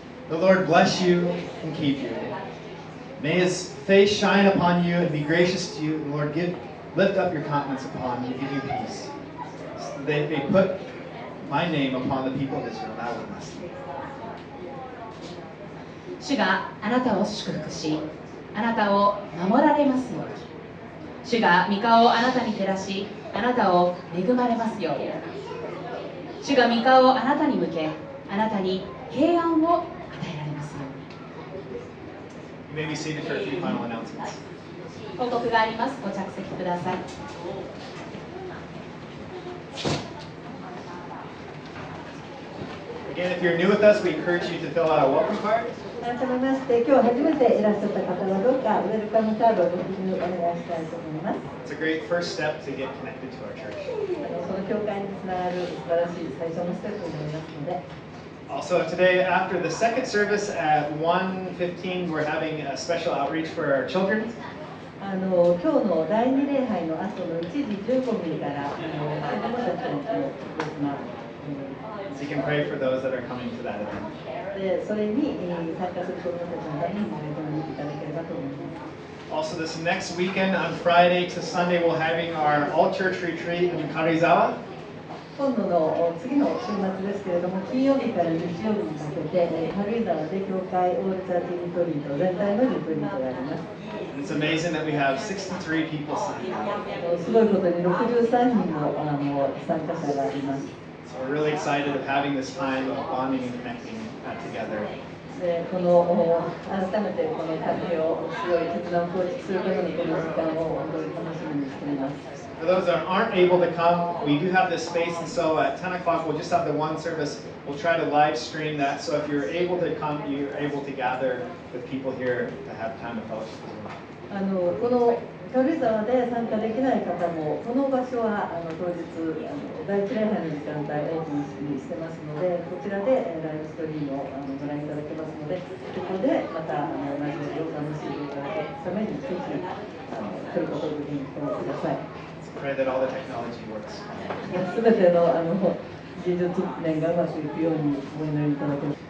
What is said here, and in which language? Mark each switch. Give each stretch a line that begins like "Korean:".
English: The Lord bless you and keep you. May his face shine upon you and be gracious to you. The Lord lift up your countenance upon you and give you peace. They put my name upon the people of Israel, and I will bless them.
Japanese: 主があなたを祝福し、あなたを守られますように。主が御顔をあなたに照らし、あなたを恵まれますように。主が御顔をあなたに向け、あなたに平安を与えられますように。
English: You may be seated for a few final announcements.
Japanese: 報告があります。ご着席ください。
English: Again, if you're new with us, we encourage you to fill out a welcome card.
Japanese: 改めまして、今日初めていらっしゃった方はどうかウェルカムカードをご記入お願いしたいと思います。
English: It's a great first step to get connected to our church.
Japanese: その教会につながる素晴らしい最初のステップになりますので。
English: Also, today, after the second service at 1:15, we're having a special outreach for our children.
Japanese: 今日の第2礼拝の後の1時15分から子どもたちの特別な
English: So you can pray for those that are coming to that event.
Japanese: でそれに参加する子どもたちのためにお祈りいただければと思います。
English: Also, this next weekend, on Friday to Sunday, we're having our all-church retreat in Karuizawa.
Japanese: 今度の次の週末ですけれども、金曜日から日曜日にかけて軽井沢で教会オールチャーチリトリート全体のリトリートがあります。
English: It's amazing that we have 63 people signed up.
Japanese: すごいことに63人の参加者がいます。
English: So we're really excited of having this time of bonding and connecting together.
Japanese: で改めてこの家庭をすごい絆を構築するためのこの時間を本当に楽しみにしています。
English: For those that aren't able to come, we do have this space, and so at 10 o'clock we'll just have the one service. We'll try to live stream that, so if you're able to come, you're able to gather with people here to have time of fellowship as well.
Japanese: この軽井沢で参加できない方も、この場所は当日第一礼拝の時間帯オープンにしてますので、こちらでライブストリームをご覧いただけますので、ここでまた交わりを楽しんでいただくためにぜひ来ることをご検討ください。
English: Pray that all the technology works.
Japanese: すべての技術面がうまくいくようにお祈りいただけます。